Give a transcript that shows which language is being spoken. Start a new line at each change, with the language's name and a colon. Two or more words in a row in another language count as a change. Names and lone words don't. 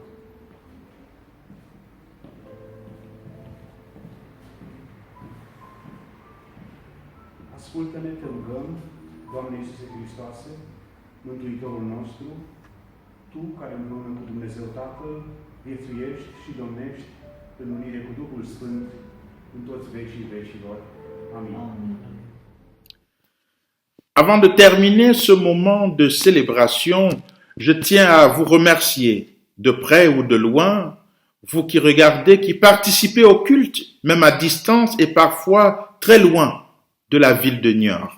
Romanian: Ascultă-ne, Te rugăm, Doamne Iisuse Hristoase, Mântuitorul nostru, Tu care împreună cu Dumnezeu Tatăl viețuiești și domnești în unire cu Duhul Sfânt în toți vecii vecilor. Amin. Amin.
French: Avant de terminer ce moment de célébration, je tiens à vous remercier, de près ou de loin, vous qui regardez, qui participez au culte, même à distance et parfois très loin de la ville de Niort.